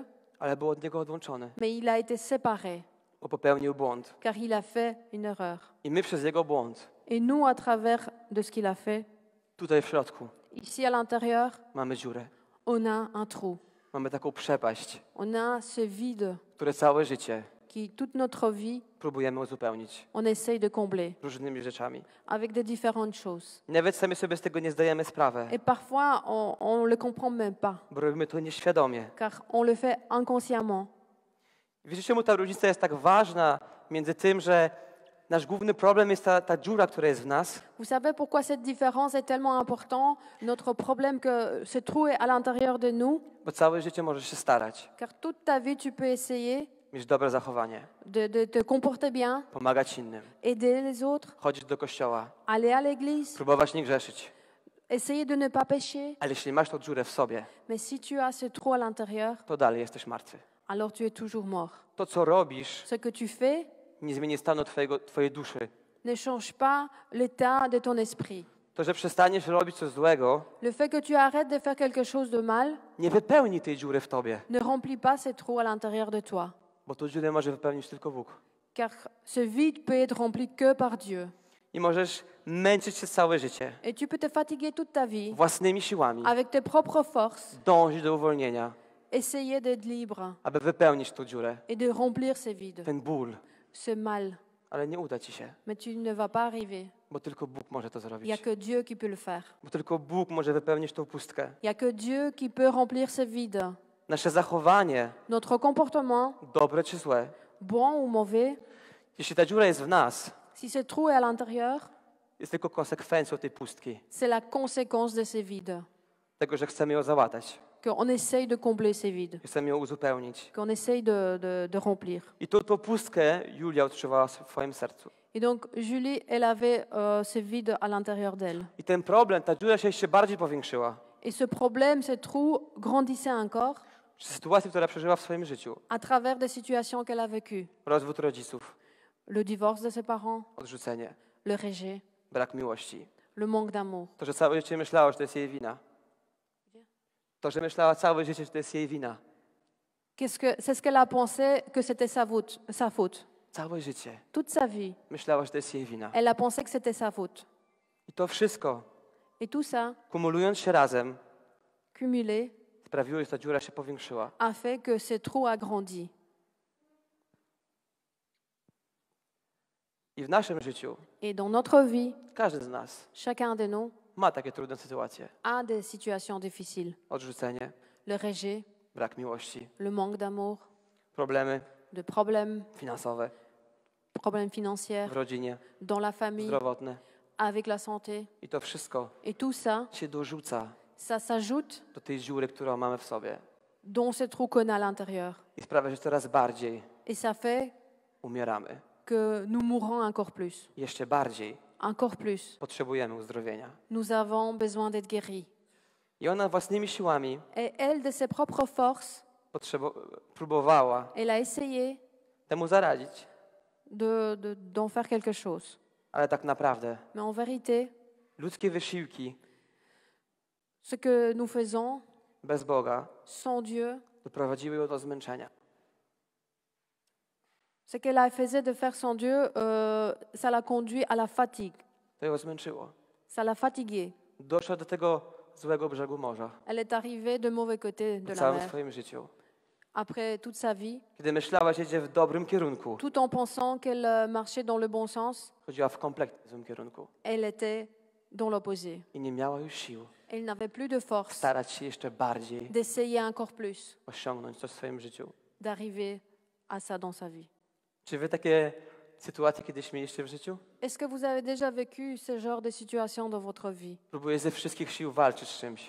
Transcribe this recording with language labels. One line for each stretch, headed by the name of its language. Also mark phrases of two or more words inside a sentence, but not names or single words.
Polish: ale był od Niego odłączony,
French: mais il a été séparé,
Polish: bo popełnił błąd.
French: car il a fait une erreur.
Polish: I my przez Jego błąd,
French: Et nous, à travers de ce qu'il a fait,
Polish: tutaj w środku,
French: ici à l'intérieur,
Polish: mamy dziurę.
French: on a un trou.
Polish: Mamy taką przepaść,
French: On a ce vide
Polish: które całe życie
French: qui, toute notre vie,
Polish: próbujemy uzupełnić
French: on essaye de combler
Polish: różnymi rzeczami.
French: avec de différentes choses.
Polish: Nawet sami sobie z tego nie zdajemy sprawy,
French: Et parfois, on ne le comprend même pas,
Polish: bo robimy to nieświadomie.
French: car on le fait inconsciemment.
Polish: Wiecie, czemu ta różnica jest tak ważna między tym, że nasz główny problem jest ta dziura, która jest w nas,
French: Vous savez pourquoi cette différence est tellement importante? Notre problème que ce trou est à l'intérieur de nous,
Polish: bo całe życie możesz się starać,
French: car toute ta vie, tu peux essayer
Polish: mieć dobre zachowanie,
French: de te comporter bien,
Polish: pomagać innym,
French: aider les autres,
Polish: chodzić do kościoła,
French: aller à l'église,
Polish: próbować nie grzeszyć.
French: essayer de ne pas pécher.
Polish: Ale jeśli masz tą dziurę w sobie,
French: Mais si tu as ce trou à l'intérieur,
Polish: to dalej jesteś martwy.
French: alors tu es toujours mort.
Polish: To, co robisz,
French: Ce que tu fais
Polish: nie zmieni stanu twojej duszy.
French: ne change pas l'état de ton esprit.
Polish: To, że przestaniesz robić coś złego,
French: Le fait que tu arrêtes de faire quelque chose de mal
Polish: nie wypełni tej dziury w tobie,
French: ne remplit pas ce trou à l'intérieur de toi,
Polish: bo tą dziurę może wypełnić tylko Bóg.
French: car ce vide peut être rempli que par Dieu.
Polish: I możesz męczyć się całe życie
French: Et tu peux te fatiguer toute ta vie
Polish: własnymi siłami,
French: avec tes propres forces,
Polish: dążyć do uwolnienia,
French: essayer d'être libre
Polish: aby wypełnić tą dziurę,
French: et de remplir ce vide,
Polish: ten ból,
French: ce mal.
Polish: ale nie uda ci się,
French: Mais tu ne vas pas arriver.
Polish: bo tylko Bóg może to
French: Il n'y a
Polish: zrobić.
French: que Dieu qui peut le faire.
Polish: Bo tylko Bóg może wypełnić tą pustkę.
French: Il n'y a que Dieu qui peut remplir ce vide.
Polish: Nasze zachowanie,
French: Notre comportement,
Polish: dobre czy złe,
French: bon ou mauvais,
Polish: jeśli ta dziura jest w nas,
French: si ce trou est à l'intérieur,
Polish: jest tylko konsekwencją tej pustki,
French: c'est la conséquence de ce vide.
Polish: tego, że chcemy ją załatać,
French: Qu'on essaye de combler ce vide,
Polish: chcemy ją uzupełnić.
French: qu'on essaye de remplir.
Polish: I tą pustkę Julia odczuwała w swoim sercu.
French: Et donc, Julie, elle avait ce vide à l'intérieur d'elle.
Polish: I ten problem, ta dziura się jeszcze bardziej powiększyła.
French: Et ce problème, ce trou, grandissait encore
Polish: Przez sytuację, która przeżyła w swoim życiu.
French: à travers des situations qu'elle a vécues.
Polish: Rozwód rodziców,
French: Le divorce de ses parents,
Polish: odrzucenie,
French: le rejet,
Polish: brak miłości.
French: le manque d'amour.
Polish: To, że całe życie myślała, że to jest jej wina. To, że myślała całe życie, że to jest jej wina.
French: C'est ce qu'elle a pensé que c'était sa faute.
Polish: Całe życie
French: Toute sa vie,
Polish: myślała, że to jest jej wina.
French: elle a pensé que c'était sa faute.
Polish: I to wszystko,
French: Et tout ça,
Polish: kumulując się razem,
French: cumulé,
Polish: sprawiło, że ta dziura się powiększyła.
French: a fait que ce trou a grandi.
Polish: I w naszym życiu
French: Et dans notre vie,
Polish: każdy z nas
French: chacun de nous
Polish: ma takie trudne sytuacje.
French: a des situations difficiles.
Polish: Odrzucenie,
French: Le rejet,
Polish: brak miłości,
French: le manque d'amour,
Polish: problemy
French: de problèmes
Polish: finansowe
French: financiers
Polish: w rodzinie,
French: dans la famille,
Polish: zdrowotne.
French: avec la santé.
Polish: I to wszystko
French: Et tout ça,
Polish: się dorzuca
French: ça s'ajoute
Polish: do tej dziury, którą mamy w sobie.
French: dans ce trou qu'on a à l'intérieur.
Polish: I sprawia, że coraz bardziej
French: Et ça fait
Polish: umieramy.
French: que nous mourons encore plus.
Polish: Jeszcze bardziej
French: Encore plus.
Polish: potrzebujemy uzdrowienia.
French: Nous avons besoin d'être guéris.
Polish: I ona własnymi siłami
French: Et elle, de ses propres forces,
Polish: próbowała
French: elle a essayé
Polish: temu zaradzić.
French: d'en faire quelque chose.
Polish: Ale tak naprawdę
French: Mais en vérité,
Polish: ludzkie wysiłki
French: ce que nous faisons
Polish: bez Boga
French: sans Dieu,
Polish: doprowadziły ją do zmęczenia.
French: ce qu'elle a faisait de faire sans Dieu, ça l'a conduit à la fatigue.
Polish: To ją zmęczyło.
French: Ça l'a fatiguée.
Polish: Doszła do tego złego brzegu morza
French: Elle est arrivée de mauvais côté
Polish: w
French: de la
Polish: całym
French: mer.
Polish: swoim życiu.
French: après toute sa vie,
Polish: kiedy myślała, że idzie w dobrym kierunku,
French: tout en pensant qu'elle marchait dans le bon sens,
Polish: chodziła w kompletnie złym kierunku
French: elle était dans l'opposé.
Polish: i nie miała już sił
French: Elle n'avait plus de force
Polish: starać się jeszcze bardziej
French: d'essayer encore plus,
Polish: osiągnąć coś w swoim życiu.
French: d'arriver à ça dans sa vie.
Polish: Czy wy takie sytuacje kiedyś mieliście w życiu?
French: Est-ce que vous avez déjà vécu ce genre de situation dans votre vie?
Polish: Próbujesz ze wszystkich sił walczyć z czymś,